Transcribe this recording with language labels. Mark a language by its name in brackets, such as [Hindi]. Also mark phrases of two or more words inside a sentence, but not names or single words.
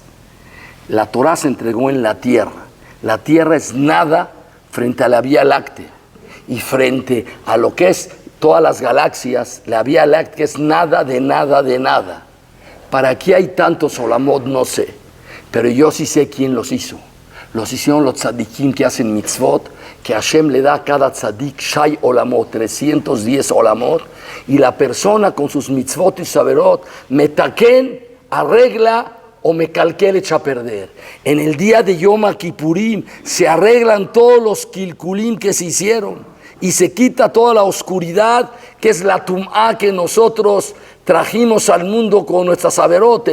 [Spanish] La Torah se entregó en la tierra. La tierra es nada frente a la Vía Láctea y frente a lo que es todas las galaxias, la Vía Láctea es nada de nada de nada. ¿Para qué hay tantos olamot? No sé. Pero yo sí sé quién los hizo. Los hicieron los tzadikim que hacen mitzvot, que Hashem le da a cada tzadik [Hebrew] ש"י עולמות, [Spanish] 310 olamot, y la persona con sus mitzvot y saberot, metaken, arregla o me calqué le echa a perder. En el día de Yom Kippurim se arreglan todos los kilkulim que se hicieron. Y se quita toda la oscuridad que es la tumá que nosotros trajimos al mundo con nuestra saberot.